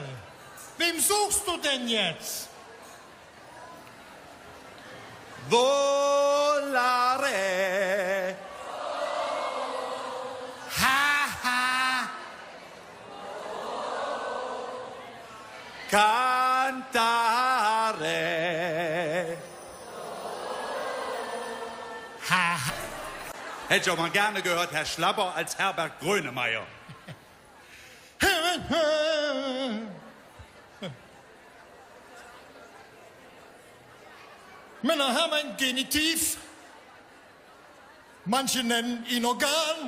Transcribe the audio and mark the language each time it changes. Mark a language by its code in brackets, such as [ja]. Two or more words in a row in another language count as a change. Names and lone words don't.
[de] Wem suchst du denn jetzt? [it] Volare. Ha, Cantare. ha. [de] Hätte ich auch mal gerne gehört, Herr Schlapper als Herbert Grönemeyer. Männer haben ein Genitiv. Manche nennen ihn Organ.